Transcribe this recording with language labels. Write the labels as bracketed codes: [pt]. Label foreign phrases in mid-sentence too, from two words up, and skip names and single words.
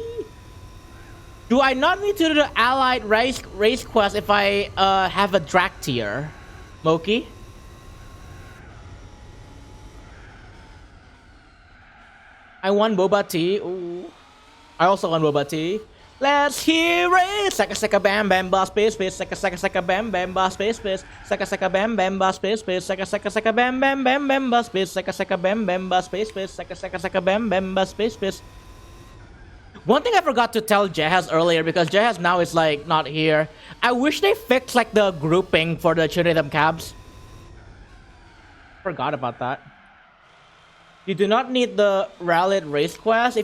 [en] Do I not need to do the allied race quest if I have a drag tier? Moki? I want boba tea. Ooh. I also want boba tea. Let's hear it. Saka saka bam bam ba space space. Saka bam bam ba space space. Saka bam bam ba space space. Saka bam bam bam bam ba space. Saka bam bam ba space space. Saka bam bam ba space space. One thing I forgot to tell Jehaz earlier, because Jehaz now is like not here. I wish they fixed like the grouping for the Chunithm cabs. Forgot about that. You do not need the rallied race quest.